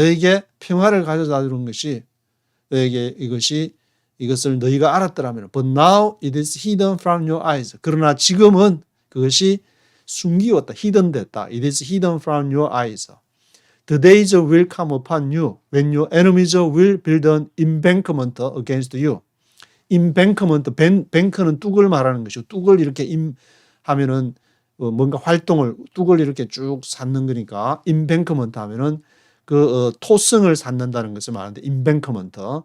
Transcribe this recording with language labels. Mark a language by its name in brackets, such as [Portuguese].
[Korean] 너에게 평화를 가져다 주는 것이, 너에게 이것을 너희가 알았더라면, [English] but now it is hidden from your eyes. [Korean] 그러나 지금은 그것이 숨기웠다, hidden 됐다. [English] It is hidden from your eyes. The days will come upon you when your enemies will build an embankment against you. [Korean] embankment, 뱅크는 뚝을 말하는 것이고, 뚝을 이렇게 하면은 뭔가 뚝을 이렇게 쭉 쌓는 거니까, embankment 하면은 토성을 쌓는다는 것을 말하는데, embankment.